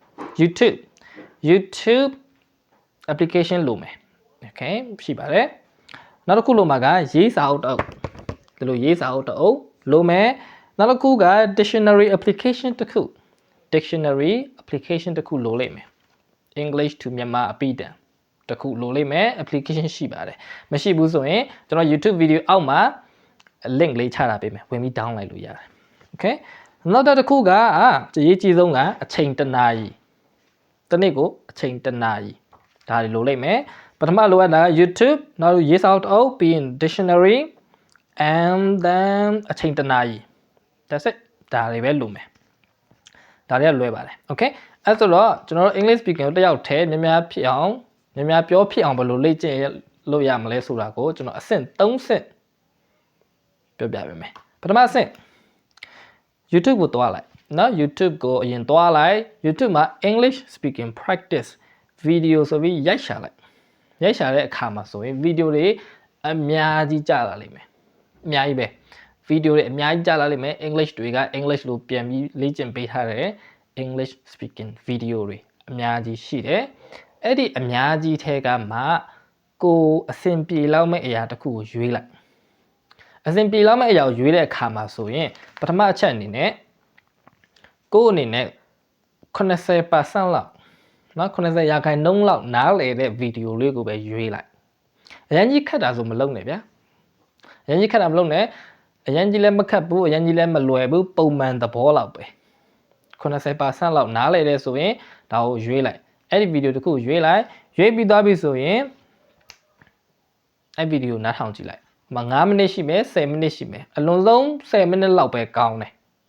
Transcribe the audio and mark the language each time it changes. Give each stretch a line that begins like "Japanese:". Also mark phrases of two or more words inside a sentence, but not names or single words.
Burmese: YouTube application လိုမယ် Okay ရှိပါတယ်နောက်တစ်ခုလိုမှာကရေးစာအုပ်တုပ်ဒီလိုရေးစာအုပ်တုပ်လိုမယ်နောက်တစ်ခုက
English: dictionary application
Burmese: တစ်ခု
English: dictionary application
Burmese: တစ်ခုလိုလိမ့်မယ် English to Myanmar အပိတံတစ်ခုလိုလိမ့်မယ် application ရှိပါတယ်မရှိဘူးဆိုရင်ကျွန်တော် YouTube video အောက်မှာ link လေးချတာပေး မယ်ဝင်ပြီး download လို့ရတယ် Okay နောက်တစ်ခုကအရေးကြီးဆုံးကအချိန်တစ်နာရီတစ်နေ့ကိုအချိန်တစ်နာရီဒါတွေလိုလိမ့်မယ်ပထမလိုအပ်တာ YouTube နောက်ရေးစာအုပ်တုပ်ပြီးရင်
English: dictionary and then
Burmese: အချိန်တစ်နာရီ that's it ဒါတွေပဲလိုမယ်ဒါတွေကလွယ်ပါတယ် Okay အဲ့ဆိုတော့ကျွန်တော်တို့
English: English speaking
Burmese: ကိုတယောက်တည်းများဖြစ်အောင်များပြောဖြစ်အောင်ဘယ်လိုလေ့ကျင့်လို့ရမလဲဆိုတာကိုကျွန် တော်အဆင့်3ဆင့်ပြောပြပေးမယ်ပထမဆင့် YouTube ကိုတွားလိုက်နော် YouTube ကိုအရင်တွားလိုက် YouTube မှာ
English: English speaking practice video
Burmese: ဆိုပြီးရိုက်ရှာလိုက်ရိုက်ရှာတဲ့အခါမှာဆိုရင် video တွေအများကြီးကြာလာလိမ့်မယ်အများကြီးပဲ video တွေအများကြီးကြာလာလိမ့်မယ် English တွေက English လို့ပြန်ပြီးလေ့ကျင့်ပေးထားတဲ့
English: English speaking video
Burmese: တွေအများကြီးရှိတယ်အဲ့ဒီအများကြီးထဲကမှကိုအဆင်ပြေလောက်မဲ့အရာတစ်ခုကိုရွေးလိုက်အဆင်ပြေလောက်မဲ့အရာကိုရွေးတဲ့အခါမှာဆိုရင်ပထမအချက်အနေနဲ့ကိုအနေနဲ့ 80% လောက်နော်90ရာခိုင်နှုန်းလောက်နားလည်တဲ့ဗီဒီယိုလေးကိုပဲရွေးလိုက်အရင်ကြီးခက်တာဆိုမလုပ်နဲ့ဗျာအရင်ကြီးခက်တာမလုပ်နဲ့အရင်ကြီးလည်းမခက်ဘူးအရင်ကြီးလည်းမလွယ်ဘူးပုံမှန်သဘောလောက်ပဲ90% လောက်နားလည်တဲ့ဆိုရင်ဒါကိုရွေးလိုက်အဲ့ဒီဗီဒီယိုတစ်ခုရွေးလိုက်ရွေးပြီးသွားပြီဆိုရင်အဲ့ဗီဒီယိုနားထောင်ကြည့်လိုက်9မိနစ်ရှိမယ်10မိနစ်ရှိမယ်အလွန်ဆုံး10မိနစ်လောက်ပဲကောင်းတယ်